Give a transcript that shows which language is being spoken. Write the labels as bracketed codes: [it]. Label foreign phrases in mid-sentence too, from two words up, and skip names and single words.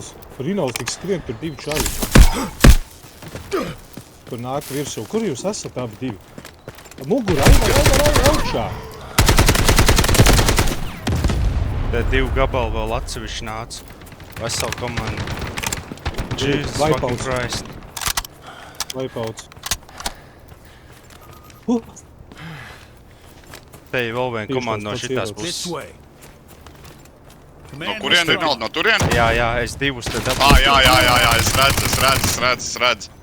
[lv] Rinalds tik skrien, tur divi čaļi. Tur nāk virsū. Kur jūs esat abi divi? Mugur, Aivar, augšā. Te divi gabali vēl atsevišķi nāca. Vesela komanda. [en] Jesus fucking Christ. [lv] Vaipauts. Te ir vēl viena komanda no šitās [en] This [lv] puses. [en] way. [lv] No kurien Rinalds? No turien? Jā, es divus te dabūju. Jā, es redzu.